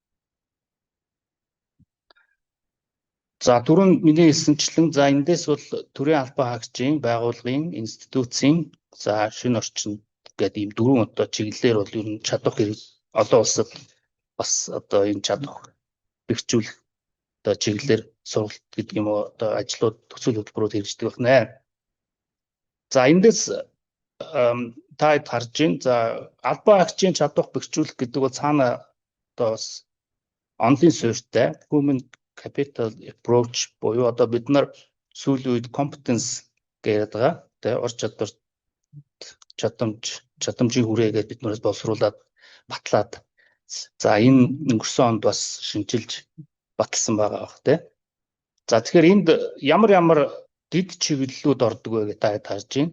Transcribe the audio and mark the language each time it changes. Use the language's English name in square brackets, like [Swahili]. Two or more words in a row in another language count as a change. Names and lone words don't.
[Mongolian] За түрүүн миний хэлсэнчлэн за эндээс бол төрийн албан хаагчийн байгууллагын институцийн за шинэ орчин гэдэг ийм 4 одоо чиглэлээр бол ер нь чадвар хэрэг олон улсад бас одоо энэ чадвар бэхжүүлэх одоо чиглэлээр сургалт гэдэг юм уу одоо ажлууд төсөл хөтөлбөрүүд хэрэгждэг байна. За эндээс та харж байна. За албан хаагчийн чадвар бэхжүүлэх гэдэг бол цаана одоо бас онлын суурьтай [English] human capital approach [Mongolian] буюу одоо бид нар сүүлийн үед competence гэдэг байгаа. Тэгээ ур чадвар чадамжийн хүрээгээд бид нараас боловсруулад батлаад за энэ өнгөрсөн онд бас шинжилж баталсан байгаа бах тий. За тэгэхээр энд ямар дэд чиглэлүүд ордог вэ гэж та харж байна.